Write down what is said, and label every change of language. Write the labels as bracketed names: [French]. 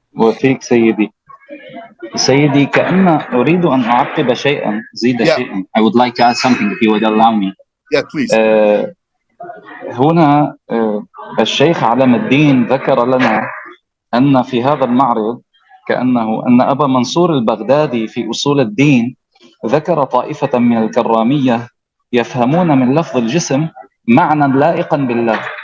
[Arabic] وفيك سيدي كأن أريد أن أعقب شيئا زيد [English] Yeah, [Arabic] شيئا. [English] I would like to add something if you would allow me. yeah, please. [Arabic] آه، هنا الشيخ علم الدين ذكر لنا أن في هذا المعرض كأنه أن أبا منصور البغدادي في أصول الدين ذكر طائفة من الكرامية يفهمون من لفظ الجسم معنى لائقا بالله.